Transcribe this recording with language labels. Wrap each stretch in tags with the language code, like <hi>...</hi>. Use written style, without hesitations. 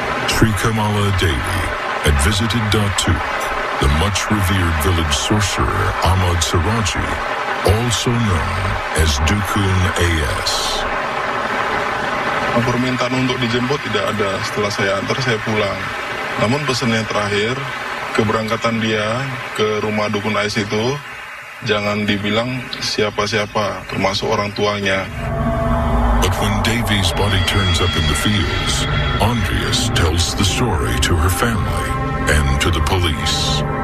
<en>Sri Kemala Dewi had visited Datuk, the much-revered village sorcerer Ahmed Suradji, also known as Dukun AS.</en> <id>Permintaan untuk dijemput tidak ada. Setelah saya antar, saya pulang. Namun pesan yang terakhir, keberangkatan dia ke rumah Dukun AS itu jangan dibilang siapa-siapa, termasuk orang tuanya.</id> <en>But when Dewi's body turns up in the fields, Andreas tells the story to her family and to the police.</en>